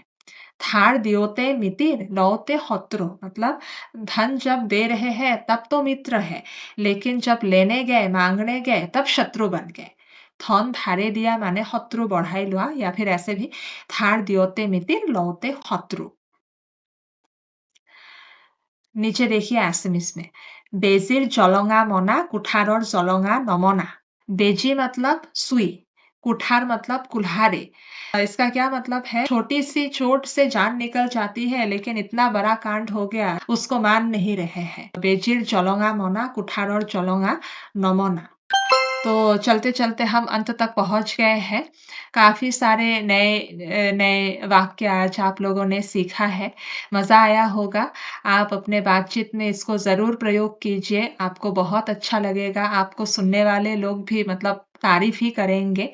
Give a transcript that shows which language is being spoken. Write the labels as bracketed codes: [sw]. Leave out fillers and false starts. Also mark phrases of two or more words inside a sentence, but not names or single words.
[as] ধাৰ দিওঁতে মিতিৰ লওঁতে শত্ৰু [hi] मतलब धन जब दे रहे हैं तब तो मित्र है लेकिन जब लेने गए मांगने गए तब शत्रु बन गए। [as] ধন ধাৰে দিয়া মানে শত্ৰু বঢ়াই লোৱা [hi] या फिर ऐसे भी [as] ধাৰ দিওঁতে মিতিৰ লওঁতে শত্ৰু। [hi] नीचे देखिए एसएमएस में [as] বেজিৰ জলংগা মানা কুঠাৰৰ জলংগা নমনা। [hi] बेजी मतलब सुई कुठार मतलब कुल्हाड़ी। इसका क्या मतलब है छोटी सी चोट से जान निकल जाती है लेकिन इतना बड़ा कांड हो गया उसको मान नहीं रहे हैं। [as] বেজিৰ জলংগা মানা কুঠাৰৰ জলংগা নমনা। [hi] तो चलते चलते हम अंत तक पहुंच गए हैं। काफी सारे नए वाक्य आज आप लोगों ने सीखा है। मजा आया होगा। आप अपने बातचीत में इसको जरूर प्रयोग कीजिए। आपको बहुत अच्छा लगेगा। आपको सुनने वाले लोग भी मतलब तारीफ ही करेंगे।